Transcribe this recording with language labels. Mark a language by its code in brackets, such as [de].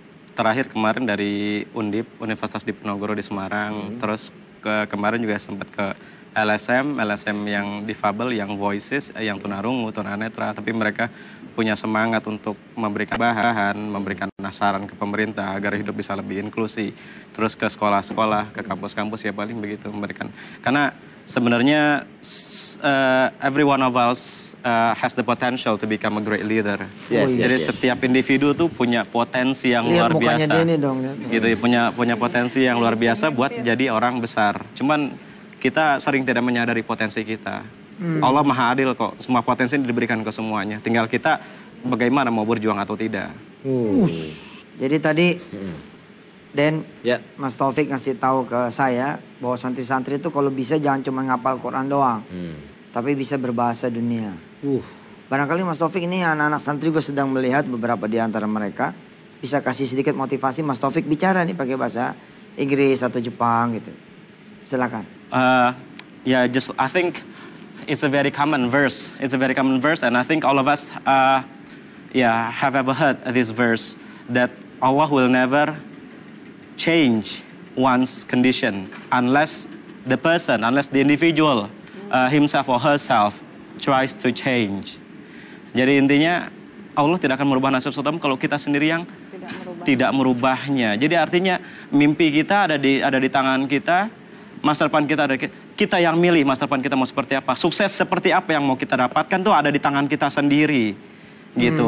[id] Terakhir kemarin dari Undip, Universitas Diponegoro di Semarang. Terus kemarin juga sempat ke LSM yang difabel, yang voices, yang tunarungu, tunanetra. Tapi mereka punya semangat untuk memberikan bahan, memberikan saran ke pemerintah agar hidup bisa lebih inklusi. Terus ke sekolah-sekolah, ke kampus-kampus ya paling begitu memberikan. Karena sebenarnya [en] every one of us has the potential to become a great leader. [id] Jadi setiap individu tuh punya potensi yang Lihat luar mukanya biasa. dia ini dong. Gitu ya, punya potensi yang luar biasa buat jadi orang besar. Cuman kita sering tidak menyadari potensi kita. Allah Maha Adil kok, semua potensi diberikan ke semuanya. Tinggal kita bagaimana mau berjuang atau tidak. Jadi tadi Den, Ya. Mas Taufik ngasih tahu ke saya bahwa santri-santri itu kalau bisa jangan cuma ngapal Quran doang, tapi bisa berbahasa dunia. Barangkali Mas Taufik ini anak-anak santri juga sedang melihat beberapa di antara mereka bisa kasih sedikit motivasi Mas Taufik bicara nih pakai bahasa Inggris atau Jepang gitu. Silakan. [en] Just I think it's a very common verse. It's a very common verse, and I think all of us, have ever heard this verse that Allah will never change one's condition unless the individual himself or herself tries to change. [id] Jadi intinya Allah tidak akan merubah nasib seseorang kalau kita sendiri yang tidak merubahnya. Jadi artinya mimpi kita ada di tangan kita, masa depan kita ada kita yang milih masa depan kita mau seperti apa. Sukses seperti apa yang mau kita dapatkan tuh ada di tangan kita sendiri. Gitu.